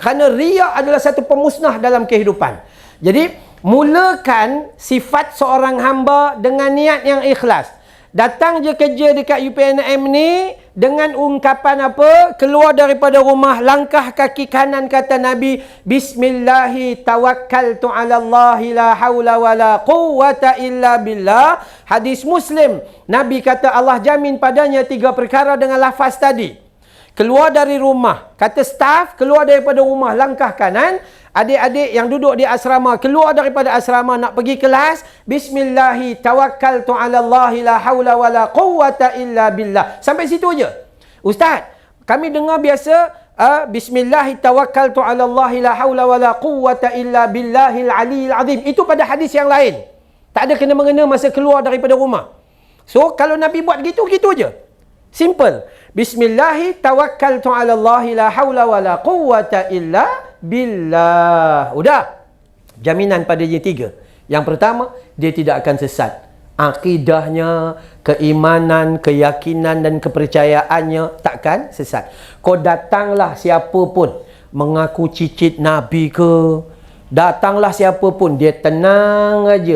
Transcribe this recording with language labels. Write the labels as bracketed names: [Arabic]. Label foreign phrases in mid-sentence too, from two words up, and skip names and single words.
[Malay] Kerana riak adalah satu pemusnah dalam kehidupan. Jadi, mulakan sifat seorang hamba dengan niat yang ikhlas. Datang je kerja dekat UPNM ni dengan ungkapan apa? Keluar daripada rumah, langkah kaki kanan kata Nabi, [Arabic] بسم الله توكلت على الله لا حول ولا قوة إلا بالله. [Malay] Hadis Muslim, Nabi kata Allah jamin padanya 3 perkara dengan lafaz tadi. Keluar dari rumah, kata staf, keluar daripada rumah, langkah kanan. Adik-adik yang duduk di asrama, keluar daripada asrama nak pergi kelas, [Arabic] بسم الله توكلت على الله لا حول ولا قوة إلا بالله. [Malay] Sampai situ je. Ustaz, kami dengar biasa, [Arabic] بسم الله توكلت على الله لا حول ولا قوة إلا بالله العلي العظيم. [Malay] Itu pada hadis yang lain. Tak ada kena-mengena masa keluar daripada rumah. So, kalau Nabi buat gitu, gitu je. Simple. [Arabic] بسم الله توكلت على الله لا حول ولا قوة إلا بالله. [Malay] Udah. Jaminan pada dia 3. Yang pertama, dia tidak akan sesat. Akidahnya, keimanan, keyakinan dan kepercayaannya takkan sesat. Kau datanglah siapa pun mengaku cicit Nabi ke, datanglah siapa pun, dia tenang aja.